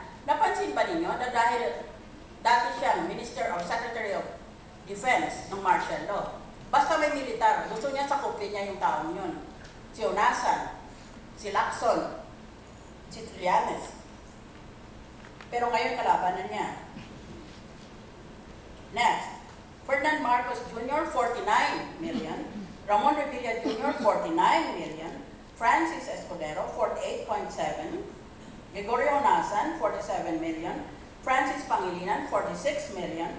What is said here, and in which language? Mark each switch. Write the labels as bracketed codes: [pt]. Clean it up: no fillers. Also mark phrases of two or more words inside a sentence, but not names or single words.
[tl] Napansin ba ninyo na dahil dati siyang [en] Minister of Secretary of Defense [tl] ng [en] martial law, [tl] basta may militar, gusto niya sakupin niya yung taong yun. Si Onasan, si Lacson, si Trillanes. Pero ngayon kalaban na niya. Next, Ferdinand Marcos Jr., 49 million. Ramon Revilla Jr., 49 million. Francis Escudero, 48.7. Gregorio Onasan, 47 million. Francis Pangilinan, 46 million.